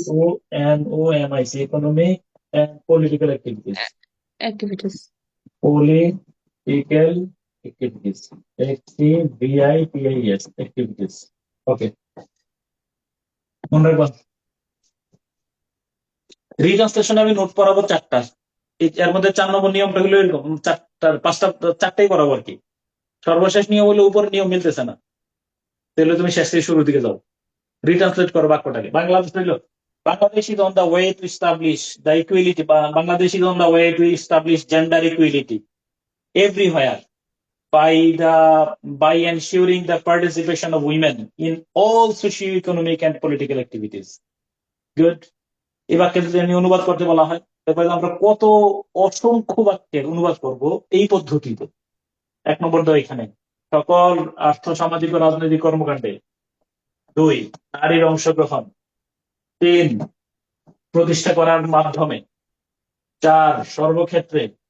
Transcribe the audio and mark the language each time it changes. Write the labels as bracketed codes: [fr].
[en] ECONOMIC economic and political activities activities [bn] political activities ACTVITIES activities okay মনে রাখবা রিট্রান্সলেশন আমি note পড়াবো 4টা এর মধ্যে 4 নম্বর নিয়মটা হলো এরকম 4টাই পড়াবো আর কি সর্বশেষ নিয়ম হলো উপর নিয়ম মিলতেছে না তাহলে তুমি শেষ থেকে শুরু দিকে যাও রিট্রান্সলেট করো বাক্যটাকে বাংলাদেশ হইলো [en] Bangladesh is on the way to establish the equality. Bangladesh is on the way to establish gender equality everywhere by ensuring the participation of women in all socio-economic and political activities. Good. [bn] এই বাক্যে যদি আমি অনুবাদ করতে বলা হয় তারপরে আমরা কত অসংখ্য বাক্যের অনুবাদ করব এই পদ্ধতিতে 1 নম্বর দাও এখানে সকল আর্থ সামাজিক ও রাজনৈতিক কর্মকাণ্ডে 2 নারীর অংশগ্রহণ 3 প্রতিষ্ঠা করার মাধ্যমে 4 সর্বক্ষেত্রে